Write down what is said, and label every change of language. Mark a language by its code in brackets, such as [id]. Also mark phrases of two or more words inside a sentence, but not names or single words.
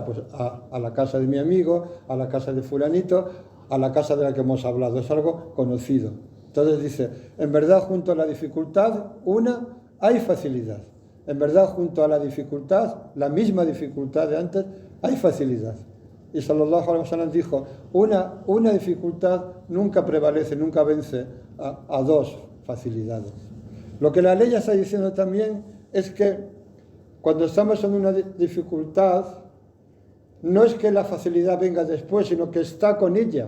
[es] Pues a la casa de mi amigo, a la casa de fulanito, a la casa de la que hemos hablado. Es algo conocido. Entonces dice, en verdad junto a la dificultad, hay facilidad. En verdad junto a la dificultad, la misma dificultad de antes, hay facilidad. Y [ar] صلى الله عليه وسلم [es] dijo, una dificultad nunca prevalece, nunca vence a dos facilidades. Lo que la ley está diciendo también es que cuando estamos en una dificultad, no es que la facilidad venga después, sino que está con ella.